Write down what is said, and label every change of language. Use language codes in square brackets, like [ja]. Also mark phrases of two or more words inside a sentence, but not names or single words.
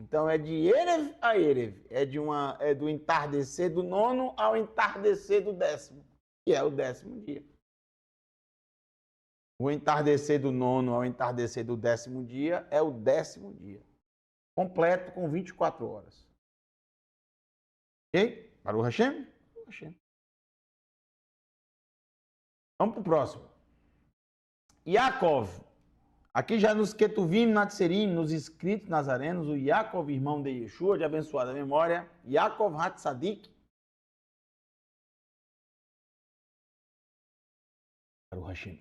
[pt] Então é de Erev a Erev. É do entardecer do 9º ao entardecer do 10º, que é o 10º dia. O entardecer do 9º ao entardecer do 10º dia é o 10º dia. Completo com 24 horas. [he] Ok? ברוך השם? ברוך השם. [pt] Vamos para o próximo. Yaakov. Aqui já nos Ketuvim, Natserim, nos escritos nazarenos, o Yaakov, irmão de Yeshua, de abençoada memória, [he] Yaakov Hatzadik, ברוך השם.